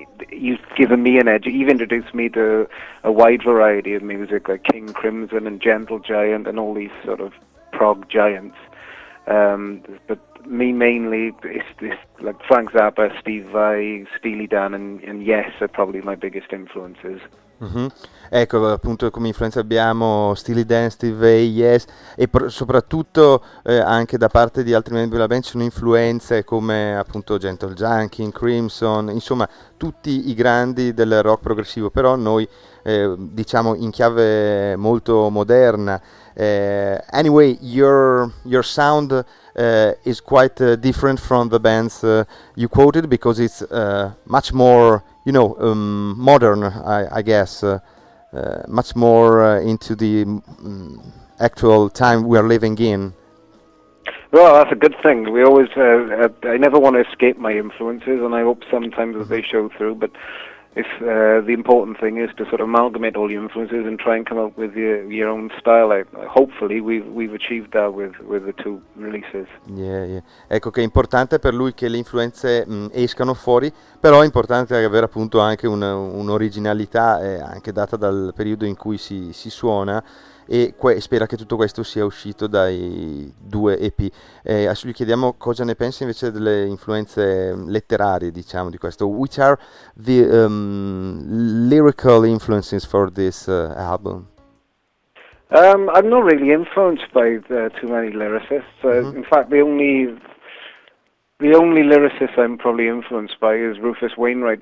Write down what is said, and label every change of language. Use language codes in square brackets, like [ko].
[en] You've given me an edge. You've introduced me to a wide variety of music, like King Crimson and Gentle Giant and all these sort of prog giants. But me mainly, it's like Frank Zappa, Steve Vai, Steely Dan and Yes are probably my biggest influences. Mm-hmm. [it] Ecco, appunto, come influenza abbiamo Steely Dan, Steve Vai, Yes, e soprattutto anche da parte di altri membri della band ci sono influenze come appunto Gentle Giant, King Crimson, insomma tutti i grandi del rock progressivo, però noi diciamo in chiave molto moderna. [en] Anyway, your sound is quite different from the bands you quoted, because it's much more, you know, modern, I guess, much more into the actual time we are living in. Well, that's a good thing. We always, I never want to escape my influences, and I hope sometimes that they show through, but it's, the important thing is to sort of amalgamate all your influences and try and come up with your own style. Hopefully we've achieved that with the two releases. Yeah. [it] Ecco che è importante per lui che le influenze escano fuori, però è importante avere appunto anche un'originalità anche data dal periodo in cui si suona, e spera che tutto questo sia uscito dai due EP. Adesso gli chiediamo cosa ne pensa invece delle influenze letterarie, diciamo, di questo. [en] Which are the lyrical influences for this album? I'm not really influenced by too many lyricists. In fact, the only lyricist I'm probably influenced by is Rufus Wainwright.